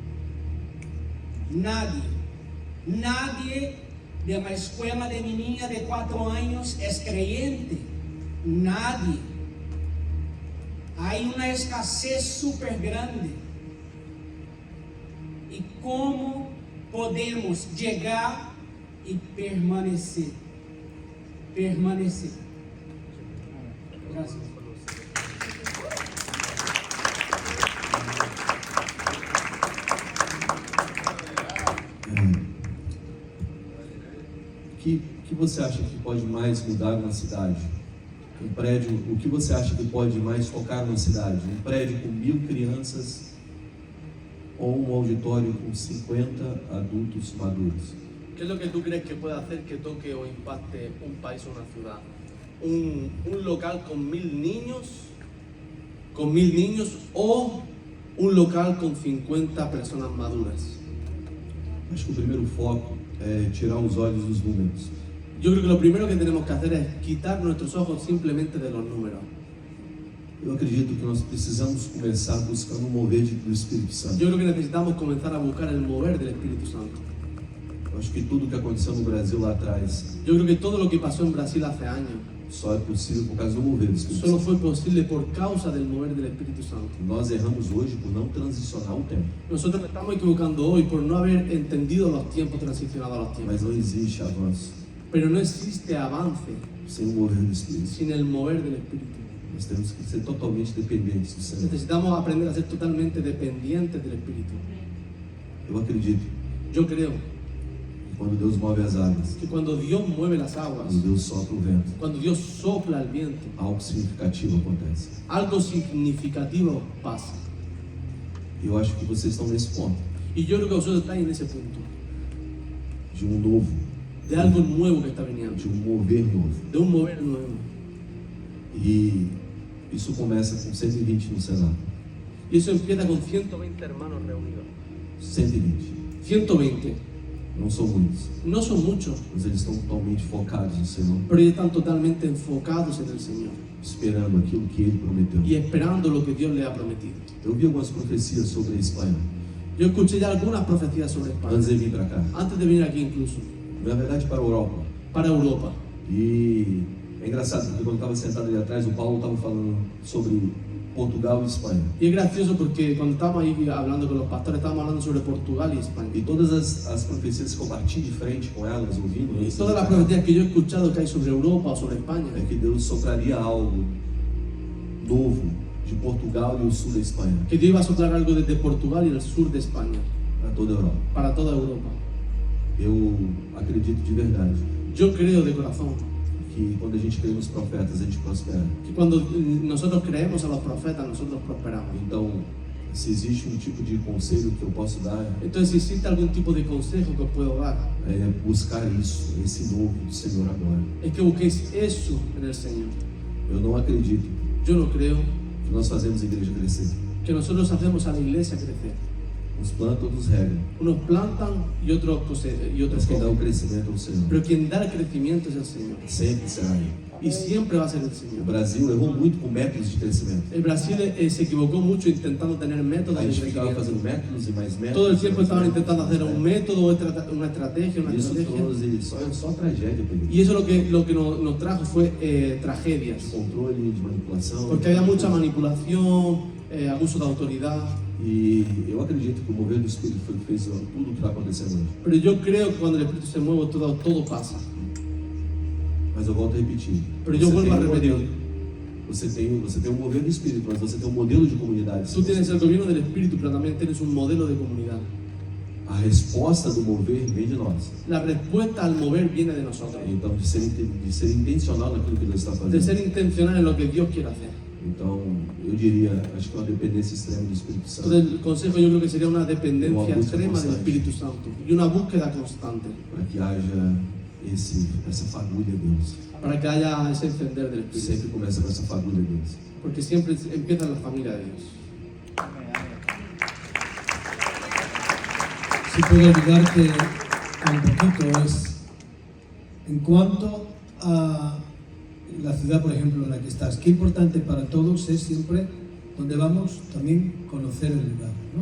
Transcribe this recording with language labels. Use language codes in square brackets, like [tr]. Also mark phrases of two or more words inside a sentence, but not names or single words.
[es] Nadie de la escuela de mi niña de 4 años es creyente. Nadie. Hay una escasez súper grande. ¿Y cómo podemos llegar y permanecer? Gracias. [pt] O que você acha que pode mais mudar uma cidade? Um prédio, o que você acha que pode mais tocar uma cidade? Um prédio com 1000 crianças ou um auditório com 50 adultos maduros? [es] ¿Qué es lo que tú crees que puede hacer que toque o impacte un país o una ciudad? ¿Un local con 1000 niños o un local con 50 personas maduras? [pt] Acho que o primeiro foco é tirar os olhos dos números. [es] Yo creo que lo primero que tenemos que hacer es quitar nuestros ojos simplemente de los números. [pt] Eu acredito que nós precisamos começar buscando o mover do Espírito Santo. [es] Yo creo que necesitamos comenzar a buscar el mover del Espíritu Santo. [pt] Eu acho que tudo que aconteceu no Brasil lá atrás [es] Yo creo que todo lo que pasó en Brasil hace años [pt] só é possível por causa do mover do Espírito [es] solo [pt] Santo. [es] fue posible por causa del mover del Espíritu Santo. [pt] Nós erramos hoje por não transicionar o tempo, [es] Nosotros nos estamos equivocando hoy por no haber entendido los tiempos, transicionado a los tiempos. [pt] mas não existe avanço [es] Pero no existe avance [pt] sem o mover do Espírito. [es] sin el mover del Espíritu. [pt] Nós temos que ser totalmente dependentes do Senhor. [es] Necesitamos aprender a ser totalmente dependientes del Espíritu. [pt] Eu acredito [es] Yo creo [pt] que quando Deus move as águas, [es] que cuando Dios mueve las aguas, [pt] quando Deus sopra o vento, [es] cuando Dios sopla el viento, [pt] algo significativo acontece. [es] algo significativo pasa. [pt] E eu acho que vocês estão nesse ponto [es] Y yo creo que vosotros estáis en ese punto, [pt] de novo, [es] de algo nuevo que está viniendo, [pt] de mover novo. [es] de un mover nuevo. [pt] E isso começa com 120 no Senado. [es] Y eso empieza con 120 hermanos reunidos. [pt] 120. [es] 120, [pt] Não são muitos, [es] no son muchos, [pt] mas eles estão totalmente focados no Senhor, [es] pero ellos están totalmente enfocados en el Señor [pt] esperando aquilo que Ele prometeu. [es] y esperando lo que Dios le ha prometido. [pt] Eu vi algumas profecias sobre a Espanha [es] Yo escuché ya algunas profecías sobre España, [pt] antes de vir para cá, [es] antes de venir aquí incluso, [pt] na verdade para a Europa. [es] para Europa. [pt] E é engraçado porque quando estava sentado ali atrás, o Paulo estava falando sobre Portugal e Espanha. [es] Y es gracioso porque cuando estábamos ahí hablando con los pastores, estábamos hablando sobre Portugal y España. [pt] E todas as profecias que eu bati de frente com elas, ouvindo, [es] Y [pt] antes de [es] todas [pt] vir [es] las [pt] pra cá, [es] profecías que yo he escuchado que hay sobre Europa o sobre España, [pt] é que Deus sopraria algo novo de Portugal e o sul da Espanha [es] que Dios iba a soplar algo desde Portugal y el sur de España, [pt] para toda a Europa. [es] para toda Europa. [pt] Eu acredito de verdade [es] Yo creo de corazón [pt] que quando a gente crê nos profetas, a gente prospera. [es] que cuando nosotros creemos a los profetas, nosotros prosperamos. [pt] Então, se existe um tipo de conselho que eu posso dar, [es] Entonces, si existe algún tipo de consejo que os puedo dar, [pt] é buscar isso, esse novo do Senhor agora. [es] es que busquéis eso en el Señor. [pt] Eu não acredito [es] Yo no creo [pt] que nós fazemos a igreja crescer. [es] que nosotros hacemos a la iglesia crecer. [pt] Uns plantam, outros regam. [es] Unos plantan y otros [pt] Mas quem dá o [es] comen. [pt] crescimento é o Senhor. [es] Pero quien da el crecimiento es el Señor. [pt] Sempre será Ele. [es] Y siempre va a ser el [pt] O [es] Señor. [pt] Brasil errou muito com métodos de crescimento. [es] El Brasil se equivocó mucho intentando tener métodos [pt] A [es] de [pt] gente ficava [es] crecimiento. [pt] fazendo métodos e mais métodos. [es] Todo el tiempo [pt] mais [es] estaban [pt] métodos, [es] intentando hacer [pt] mais [es] un [pt] métodos. [es] método, una estrategia, una [pt] Isso [es] estrategia. [pt] trouxe só tragédia para ele. [es] Y eso lo que nos trajo fue tragedias. [pt] Controle de manipulação. [es] Porque había mucha manipulación, abuso de autoridad. [pt] E eu acredito que o mover do Espírito foi o que fez tudo o que está acontecendo hoje. [es] Pero yo creo que cuando el Espíritu se mueve, todo pasa. [pt] Mas eu volto a repetir. [es] Pero yo vuelvo a [pt] tem um [es] repetir. [pt] modelo. Você tem um mover do Espírito, mas você tem um modelo de comunidade. [es] Tú tienes el gobierno del Espíritu, pero también tienes un modelo de comunidad. [pt] A resposta do mover vem de nós. [es] La respuesta al mover viene de nosotros. [pt] Então, de ser intencional naquilo que Deus está fazendo. [es] De ser intencional en lo que Dios quiere hacer. [pt] Então, eu diria, acho que é uma dependência extrema do Espírito Santo. [es] Entonces, el consejo yo creo que sería una dependencia Una búsqueda extrema del constante. Espíritu Santo y una búsqueda constante [pt] Para que haja essa fagulha de Deus. [es] para que haya ese encender del Espíritu. [pt] Sempre começa com essa fagulha de Deus. [es] Porque siempre empieza en la familia de Dios. Si puedo ayudarte un poquito es, en cuanto a la ciudad, por ejemplo, en la que estás, qué importante para todos es siempre, donde vamos, también conocer el lugar, ¿no?